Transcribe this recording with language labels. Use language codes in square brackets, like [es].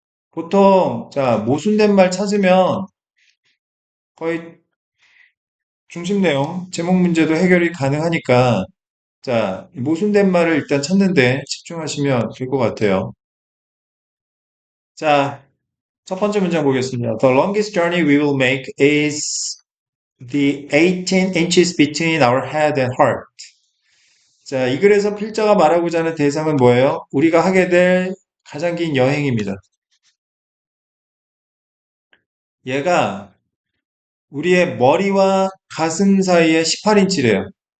[ko] 보통 자, 모순된 말 찾으면 거의 중심 내용, 제목 문제도 해결이 가능하니까 자, 모순된 말을 일단 찾는데 집중하시면 될 것 같아요. 자, 첫 번째 문장 보겠습니다. [en] The longest journey we will make is the 18 inches between our head and heart. [ko] 자, 이 글에서 필자가 말하고자 하는 대상은 뭐예요? 우리가 하게 될 가장 긴 여행입니다. 얘가 우리의 머리와 가슴 사이에 18인치래요.